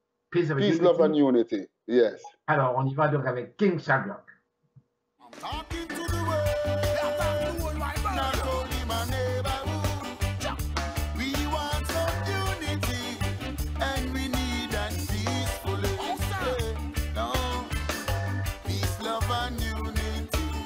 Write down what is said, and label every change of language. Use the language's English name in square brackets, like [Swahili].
[English] Peace, Love and Unity, yes. [French] Alors, on y va donc avec King Shadrock. [English] Talking to the world, not only my neighborhood. We want some unity, and we need that peacefully. No, peace, love, and unity.